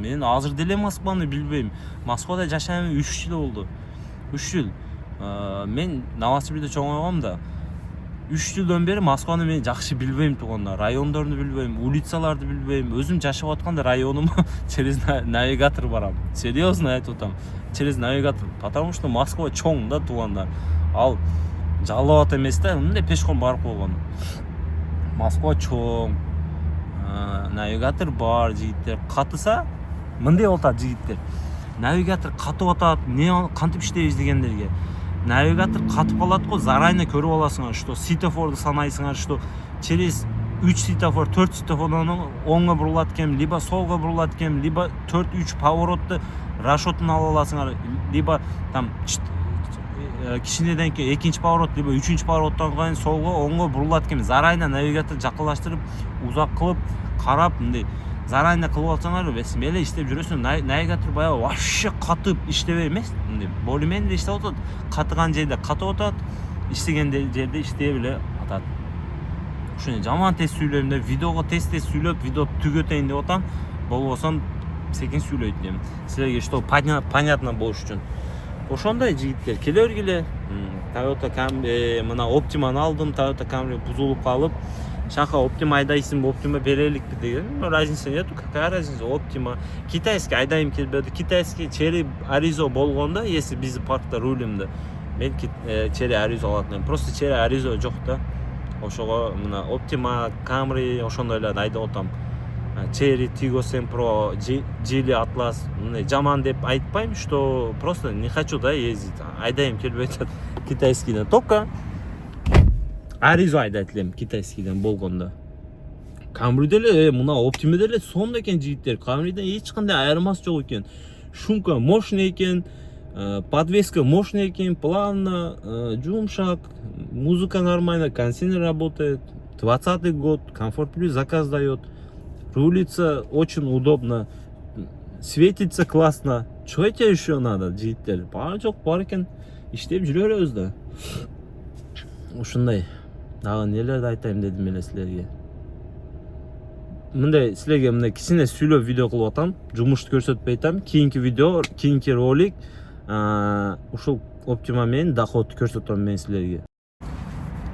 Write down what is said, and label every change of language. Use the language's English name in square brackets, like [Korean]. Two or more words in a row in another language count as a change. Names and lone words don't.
[Kyrgyz] Мен азыр деле Москваны билбейм. Москвада жашаганыма 3 жыл болду. 3 жыл. Мен Новосибирде чоңойгом да. 3 жылдан бери Москваны мен жакшы билбейм туугандар. Райондорду билбейм, улицаларды билбейм. Өзүм жашап атканда районума [Russian] через навигатор [Kyrgyz] барам. Серьезно айтып атам. [Russian] Через навигатор. Потому что [Kyrgyz] Москва чоң да туугандар. Ал жалоо ат эмес да, мындай пешком барып койгон. Москва чоң. Навигатор бар жигиттер. Катыса, мындай болуп атат жигиттер. Навигатор катып атат, не кантип иштейбиз дегендерге. Навигатор катып калат го, заранее көрүп аласыңар, что светофорду санайсыңар, [Russian] что через 3 светофор, [Kyrgyz] 4 светофордон оңго бурулат экен, либо солго бурулат экен, либо 4-3 поворотты расчетун ала аласыңар, [Russian] либо там [Kyrgyz] кичинеден кийин экинчи поворот, либо 3-чү повороттон кийин солго, оңго бурулат экен. Заранее навигатор жакынлаштырып, узак кылып, карап, мындай заранее кылып алсаңар, бесим эле иштеп жүрөсүң. Навигатор баягы вообще катып иштебей эмес, мындай более-менее иштеп атат. Катыган жерде катып атат, иштеген жерде иштей эле атат. Ушуну жаман тез сүйлөйм деп, видеого тез сүйлөп, видео түгөтөйүн деп атам. Болбосо секин сүйлөйт дем. Силерге что понятно болуш үчүн. Ошондой жигиттер, келе бергиле. Toyota Camry, мына Optima'ны алдым, Toyota Camry бузулуп калып, шака Optima айдайсыңбы, Optima береликпи деген. [Russian] Разница нету, какая разница? [Kyrgyz] Optima китайский айдайм келбеди. Китайский Cherry Arizo болгондо, [Russian] если биз [Kyrgyz] паркта рулимде, мен Cherry Arizo алатмын. Просто Cherry Arizo жок да. Ошого мына Optima, Camry ошондойлорду айдап атам. Cherry, Tiggo Sempro, Geely Atlas, жаман деп айтпайм, [Russian] что просто не хочу да ездить. [Kyrgyz] Айдайм келбейт китайскийден. Только Arizo айдайт элем китайскийден болгондо. Camry деле, мына Optima деле сонда экен жигиттер. Camryден эч кандай айырмасы жок экен. Шумка мощный экен, подвеска мощный экен, плавно, жумшак, [Russian] музыка нормальная, кондиционер работает. 20-й год, Комфорт Плюс заказ дает. Рулится очень удобно, светится классно. Что тебе еще надо, [Kyrgyz] жигиттер? Бар жок бар экен, иштеп жүрө беребиз да. Ушундай. Дагы нелерди айтайын дедим эле силерге. Мындай силерге мындай кичине сүйлөп видео кылып атам, жумушту көрсөтпөй атам. Кийинки видео, кийинки ролик ушул Optima менен доходду көрсөтөм мен силерге.